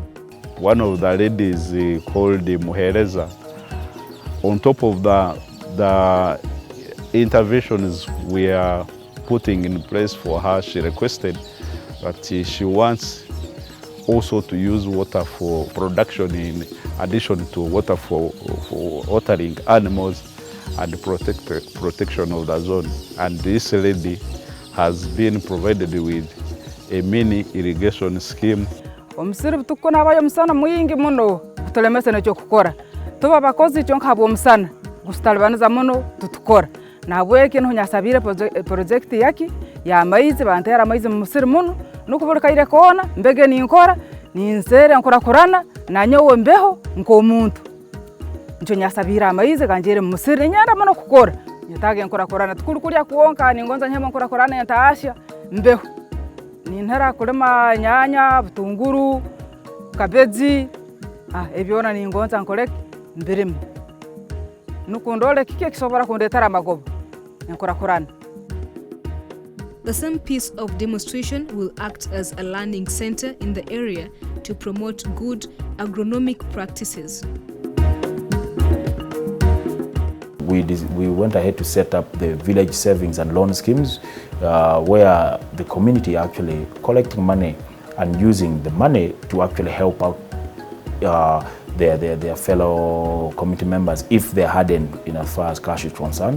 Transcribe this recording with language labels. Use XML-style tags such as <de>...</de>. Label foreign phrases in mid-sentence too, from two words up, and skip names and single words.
<en>One of the ladies called Muhereza, on top of the the interventions we are putting in place for her, she requested that she wants also to use water for production in addition to water for watering animals and protection of the zone. And this lady has been provided with a mini irrigation scheme.</en> <nyo>Omusiri butukuna abayo musana mwingi muno kutulemesa n'ekyo kukora tuba abakozi kyo nk'abo omusana gusitalibaniza muno tutukora nahabweki niho nyasabire project yaki y'amaizi bantera amaizi mu musiri muno nukubulikaire koona mbege ninkora ninzere nkurakurana nanyowe mbeho nk'omuntu nkyo nyasabire amaizi ganjere mu musiri nyenda muno kukora nyetage nkurakurana tukuru kulya kuonka ningonza nyema nkurakurana ntaasha mbeho nintera kulima nyanya butunguru kabeji ebyona ningonza nkoleke mbirimu nukundole kiki kisobora kundetera amagobo nkurakurana.</nyo> <en>The same piece of demonstration will act as a learning center in the area to promote good agronomic practices. We went ahead to set up the village savings and loan schemes where the community actually collecting money and using the money to actually help out their fellow community members if they're hardened in as far as cash is concerned.</en>